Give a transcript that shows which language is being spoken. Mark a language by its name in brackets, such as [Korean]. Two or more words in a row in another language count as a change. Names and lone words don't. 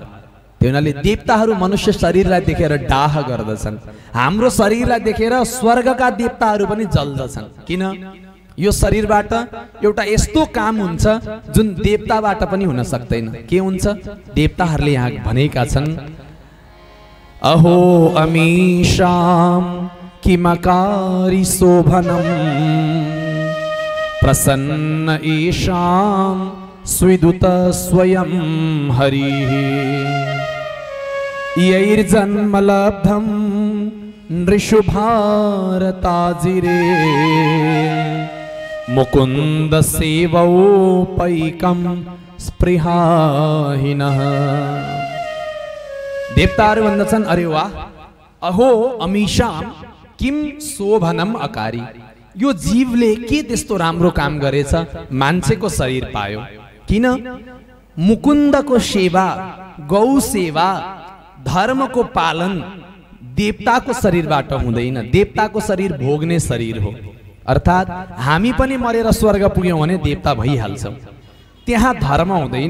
[Nepali] त्यो हुनाले देवताहरू मनुष्य शरीरलाई देखेर डाह गर्दछन्। हाम्रो शरीरलाई देखेर स्वर्गका देवताहरू पनि जल्दछन्। किन? यो शरीरबाट एउटा यस्तो काम हुन्छ जुन देवताबाट पनि हुन सक्दैन। के हुन्छ? देवताहरूले यहाँ भनेका छन्, [Sanskrit] अहो अमीशाम किमकारी शोभनम प्रसन्न ईशाम स्विदुत स्वयं हरिः यैर्जन्म लब्धं नृषु भारताजिरे मुकुंद सेवोपैकम स्पृहाहीनः। [Nepali] देवताहरू भन्दछन् अरे वाह, [Sanskrit] अहो अमीशाम किम शोभनम अकारी। [Nepali] यो जीवले के त्यस्तो राम्रो काम गरेछ, मान्छेको शरीर पायो। किन? मुकुन्दको सेवा, गौ सेवा, धर्मको पालन देवताको शरीरबाट हुँदैन। देवताको शरीर भोग्ने शरीर हो। अर्थात हामी पनि मरेर स्वर्ग पुग्यौं भने देवता भइहाल्छौं, त्यहाँ धर्म हुँदैन।